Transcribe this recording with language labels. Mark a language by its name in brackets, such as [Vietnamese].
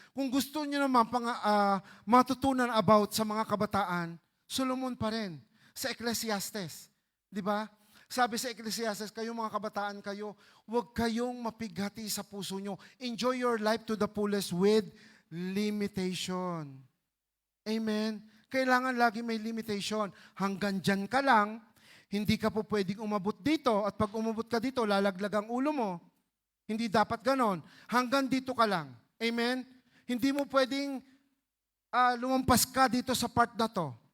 [Filipino] Kung gusto niyo naman matutunan about sa mga kabataan, Solomon pa rin, sa Ecclesiastes. Di ba? Sabi sa Ecclesiastes, kayo mga kabataan kayo, huwag kayong mapighati sa puso nyo. [English] Enjoy your life to the fullest with limitation. [Filipino] Amen? Kailangan lagi may limitation. Hanggang dyan ka lang, hindi ka po pwedeng umabot dito at pag umabot ka dito, lalaglag ang ulo mo. Hindi dapat ganon. Hanggang dito ka lang. Amen? Hindi mo pwedeng lumampas ka dito sa part na to.